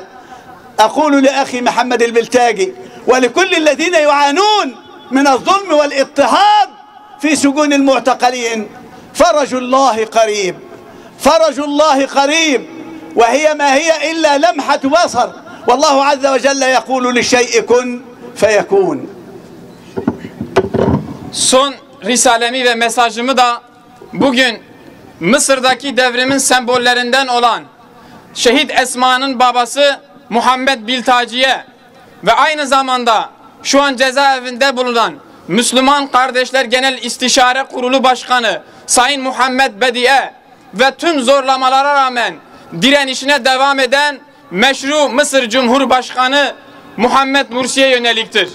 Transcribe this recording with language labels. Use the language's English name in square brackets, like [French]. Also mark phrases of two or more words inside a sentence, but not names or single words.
[Arabic] أقول لأخي محمد البلتاجي ولكل الذين يعانون من الظلم والاضطهاد في سجون المعتقلين: فرج الله قريب، فرج الله قريب، وهي ما هي إلا لمحة بصر، والله عز وجل يقول للشيء كن فيكون. [Turkish] Son risalemi ve mesajımı da bugün Mısır'daki devrimin sembollerinden olan Şehit Esma'nın babası Muhammed Biltaci'ye ve aynı zamanda şu an cezaevinde bulunan Müslüman Kardeşler Genel İstişare Kurulu Başkanı Sayın Muhammed Bedi'ye ve tüm zorlamalara rağmen direnişine devam eden meşru Mısır Cumhurbaşkanı Muhammed Mursi'ye yöneliktir.